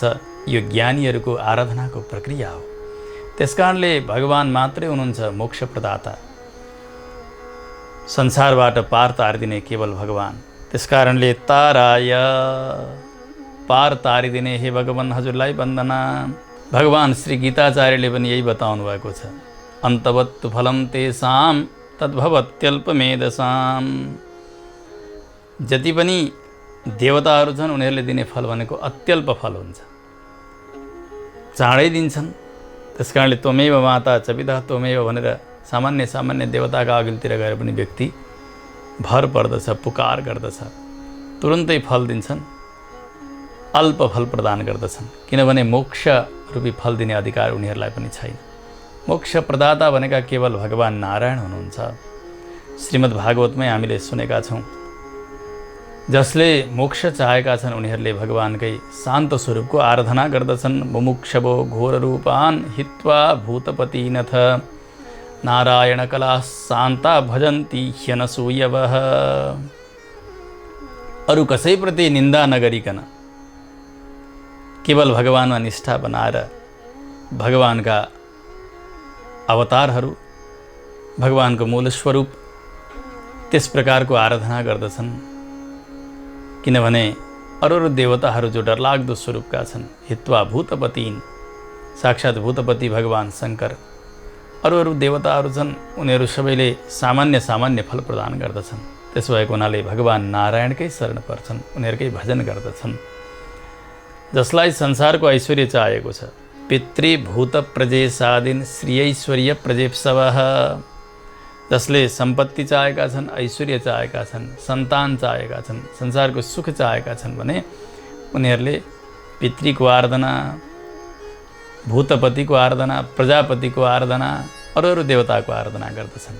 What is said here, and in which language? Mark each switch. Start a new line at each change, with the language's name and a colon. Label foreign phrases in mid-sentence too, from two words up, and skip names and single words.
Nepali: यो ज्ञानीहरूको आराधनाको प्रक्रिया हो। त्यसकारणले भगवान मात्रै हुनुहुन्छ मोक्ष प्रदाता, संसारबाट पार तारिदिने केवल भगवान। त्यसकारणले ताराय, पार तारिदिने हे भगवान हजुरलाई वन्दना। भगवान श्री गीताचार्यले पनि यही बताउनु भएको छ।
Sanskrit: अन्तवत्तु फलं तेषां तद्भवत्यल्पमेधसां।
Nepali: जति पनि देवताहरू छन् उनीहरूले दिने फल भनेको अत्यल्प फल हुन्छ, चाँडै दिन्छन्। त्यसकारणले
Sanskrit: त्वमेव माता च पिता त्वमेव
Nepali: भनेर सामान्य देवताका अघिल्तिर गएर पनि व्यक्ति भर पर्दछ, पुकार गर्दछ, तुरुन्तै फल दिन्छन्, अल्प फल प्रदान गर्दछन्। किनभने मोक्ष रूपी फल दिने अधिकार उनीहरूलाई पनि छैन। मोक्ष प्रदाता भनेका केवल भगवान नारायण हुनुहुन्छ। श्रीमद् भागवतमै हामीले सुनेका छौँ, जसले मोक्ष चाहेका छन् उनीहरूले भगवानकै शान्त स्वरूपको आराधना गर्दछन्।
Sanskrit: मुमुक्षवो घोर रूपान् हित्वा भूतपतिनथ नारायण कला शान्ता भजन्ती ह्यनसूयवः।
Nepali: अरू कसैप्रति निन्दा नगरिकन केवल भगवानमा निष्ठा बनाएर भगवानका अवतारहरू, भगवानको मूल स्वरूप त्यस प्रकारको आराधना गर्दछन्। किनभने अरू देवताहरू जो डरलाग्दो स्वरूपका छन्,
Sanskrit: हित्वा भूतपतिन,
Nepali: साक्षात् भूतपति भगवान शङ्कर, अरू देवताहरू छन् उनीहरू सबैले सामान्य फल प्रदान गर्दछन्। त्यसो भएको हुनाले भगवान नारायणकै शरण पर्छन्, उनीहरूकै भजन गर्दछन्। जसलाई संसारको ऐश्वर्य चाहिएको छ,
Sanskrit: पितृभूत प्रजेशादिन श्रीऐश्वर्य प्रजेप्सवः,
Nepali: जसले सम्पत्ति चाहेका छन्, ऐश्वर्य चाहेका छन्, सन्तान चाहेका छन्, संसारको सुख चाहेका छन् भने उनीहरूले पितृको आराधना, भूतपतिको आराधना, प्रजापतिको आराधना, अरू देवताको आराधना गर्दछन्।